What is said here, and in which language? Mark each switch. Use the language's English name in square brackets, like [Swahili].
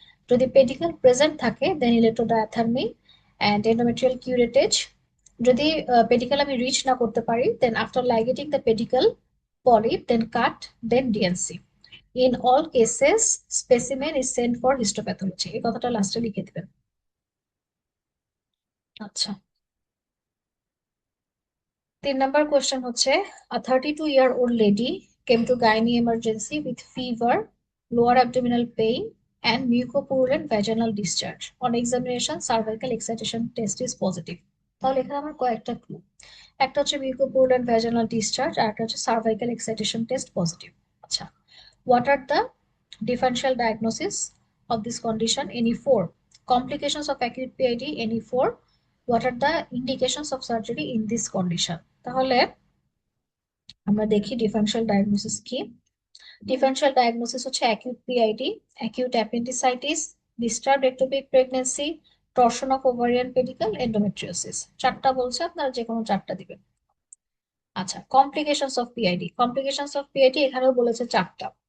[Bangla] যদি pedicle present থাকে, দেন ইলেক্ট্রোডায়াথার্মি and endometrial কিউরেটেজ। যদি পেডিকেল আমি রিচ না করতে পারি, then after লাইগেটিং the pedicle polyp, then cut, then DNC. [English] In all cases specimen is sent for histopathology. [Bangla] এই কথাটা লাস্টে লিখে দিবেন। আচ্ছা, 3 নাম্বার কোয়েশ্চেন হচ্ছে, [English] a 32-year-old lady came to gynae emergency with fever, lower abdominal pain, and mucopurulent vaginal discharge. On examination, cervical excitation test is positive. [Bangla] তাহলে এখানে আমার কয়েকটা ক্লু। একটা হচ্ছে মিউকোপুরুলেন্ট ভ্যাজিনাল ডিসচার্জ, আর একটা হচ্ছে সার্ভাইকাল এক্সাইটেশন টেস্ট পজিটিভ। [English] আচ্ছা, what are the differential diagnosis of this condition? Any four. Complications of acute PID? Any four. What are the indications of surgery in this condition? [Bangla] তাহলে আমরা দেখি differential diagnosis কি। Differential diagnosis হচ্ছে acute PID, acute appendicitis, disturbed ectopic pregnancy, torsion of ovarian pedicle, endometriosis. চারটা বলছে, আপনারা যে কোনো চারটা দিবেন। আচ্ছা, complications of PID, complications of PID এখানেও বলেছে চারটা।